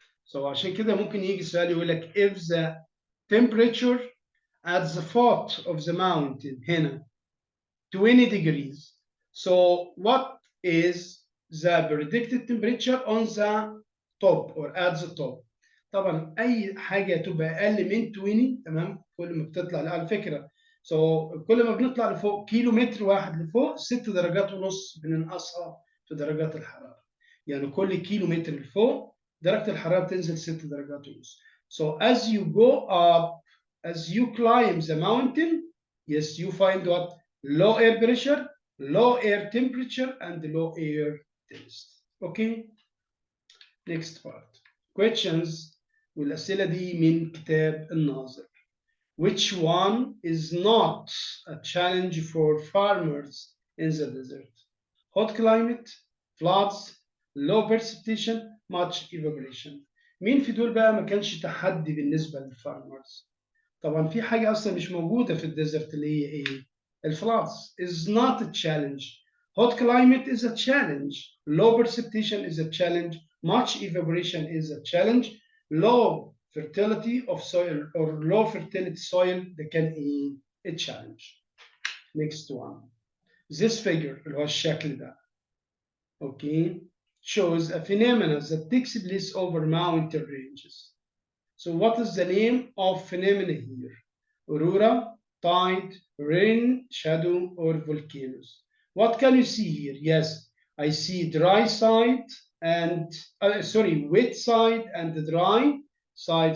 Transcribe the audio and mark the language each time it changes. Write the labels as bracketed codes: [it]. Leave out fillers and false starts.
[en] So [ar] عشان كده ممكن يجي سؤال يقول لك [en] if the temperature at the foot of the mountain [ar] هنا [en] 20 degrees. So what is the predicted temperature on the top or at the top? [ar] طبعا اي حاجه تبقى اقل من 20 تمام كل ما بتطلع على فكره كل ما بنطلع لفوق كيلو متر واحد لفوق 6 درجات ونص بننقصها في درجات الحراره. يعني كل كيلو متر لفوق درجه الحراره بتنزل 6 درجات ونص. [en] So as you go up, as you climb the mountain, yes, you find what? Low air pressure, low air temperature, and low air density. Okay? Next part. Questions. [ar] والأسئلة دي من كتاب الناظر. [en] Which one is not a challenge for farmers in the desert? Hot climate, floods, low precipitation, much evaporation. [ar] مين في دول بقى ما كانش تحدي بالنسبة للفارمرز؟ طبعا في حاجة أصلا مش موجودة في الديزرت اللي هي إيه؟ الفلoods [en] is not a challenge. Hot climate is a challenge. Low precipitation is a challenge. Much evaporation is a challenge. Low fertility of soil or low fertility soil that can be a challenge. Next one. This figure [ar] اللي هو الشكل ده. [en] Okay. Shows a phenomenon that takes place over mountain ranges. So what is the name of phenomena here? Aurora, tide, rain, shadow, or volcanoes. What can you see here? Yes, I see dry side and, wet side and dry side.